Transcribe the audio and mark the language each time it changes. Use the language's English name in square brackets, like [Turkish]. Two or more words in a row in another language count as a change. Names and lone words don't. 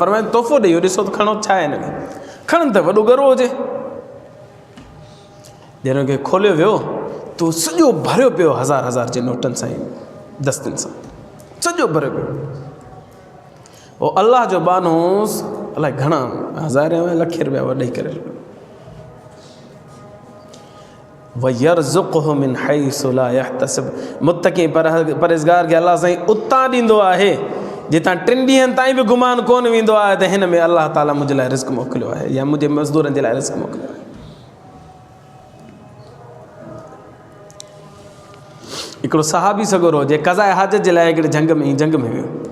[Sindhi] फरमाए तोहफ़ो ॾेई ॾिसो त खणो, छा आहे हिन में, खणनि त वॾो गरो हुजे। जॾहिं खे खोलियो वियो तो सॼो भरियो पियो 1000 जे नोटनि सां, दस्तनि सां सॼो भरियो पियो। उहो अलाह जो बानो अलाए घणा हज़ार लख रुपया ॾेई करे [Arabic] ويرزقه من حيث لا يحتسب. [Sindhi] मुत्तक़ी परहेज़गार खे अलाह साईं उतां ॾींदो आहे जितां 3 ॾींहंनि ताईं बि गुमान कोन वेंदो आहे त हिन में अलाह ताला मुंहिंजे लाइ रिस्क मोकिलियो आहे या मुंहिंजे मज़दूरनि जे लाइ रिस्क मोकिलियो आहे। हिकिड़ो सहाबी सगोरो जे क़ज़ाए हाजत जे लाइ हिकिड़े जंग में वियो।